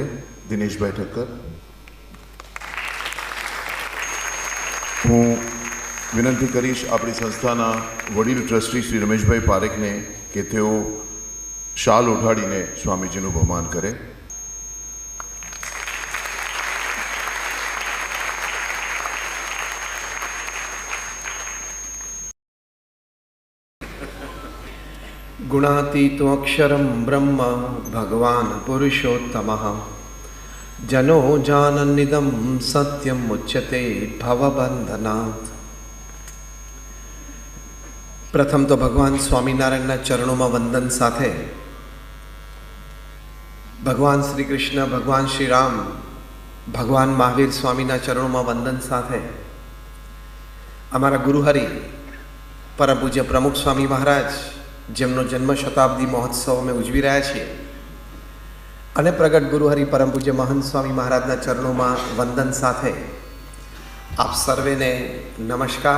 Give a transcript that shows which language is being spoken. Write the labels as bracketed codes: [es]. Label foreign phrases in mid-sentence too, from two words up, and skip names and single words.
[gu] દિનેશભાઈ ઠક્કર. હું વિનંતી કરીશ આપણી સંસ્થાના વડીલ ટ્રસ્ટી શ્રી રમેશભાઈ પારેખને કે તેઓ શાલ ઓઢાડીને સ્વામીજીનું બહુમાન કરે. [sa] गुणातीतो अक्षरं ब्रह्म भगवान् पुरुषोत्तमः जनो जानन्निदं सत्यं मुच्यते भवबंधनात्. [gu] પ્રથમ તો ભગવાન સ્વામીનારાયણના ચરણોં વંદન સાથે ભગવાન શ્રી કૃષ્ણ, ભગવાન શ્રી રામ, ભગવાન મહાવીર સ્વામીના ચરણોં વંદન સાથે અમરા ગુરુહરિ પરમ પૂજ્ય પ્રમુખ સ્વામી મહારાજ જેમનો જન્મ શતાબ્દી મહોત્સવ મેં ઉજવી રહ્યા છીએ અને પ્રગટ ગુરુહરિ પરમ પૂજ્ય મહંત સ્વામી મહારાજના ચરણોં મેં વંદન સાથે આપ સર્વે ને નમસ્કાર.